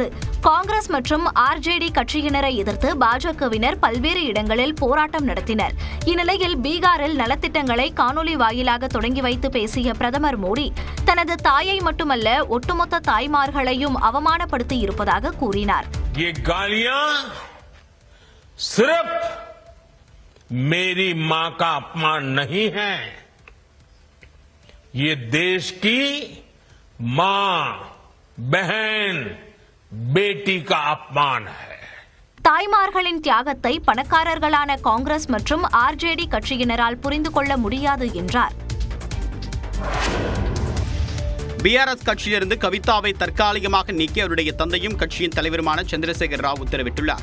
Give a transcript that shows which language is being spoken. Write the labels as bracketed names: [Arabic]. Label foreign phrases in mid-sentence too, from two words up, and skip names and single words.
[Tamil] காங்கிரஸ் மற்றும் RJD கட்சியினரை எதிர்த்து பாஜகவினர் பல்வேறு இடங்களில் போராட்டம் நடத்தினர். இந்நிலையில் பீகாரில் நலத்திட்டங்களை காணொலி வாயிலாக தொடங்கி வைத்து பேசிய பிரதமர் மோடி தனது தாயை மட்டுமல்ல ஒட்டுமொத்த தாய்மார்களையும் அவமானப்படுத்தி இருப்பதாக கூறினார். [Hindi] मेरी मां का अपमान नहीं है, ये देश की मां, बहन, बेटी का अपमान है. [Tamil] தாய்மார்களின் தியாகத்தை பணக்காரர்களான காங்கிரஸ் மற்றும் RJD கட்சியினரால் புரிந்து கொள்ள முடியாது என்றார். பிஆர்எஸ் கட்சியிலிருந்து கவிதாவை தற்காலிகமாக நீக்கி அவருடைய தந்தையும் கட்சியின் தலைவருமான சந்திரசேகர ராவ் உத்தரவிட்டுள்ளார்.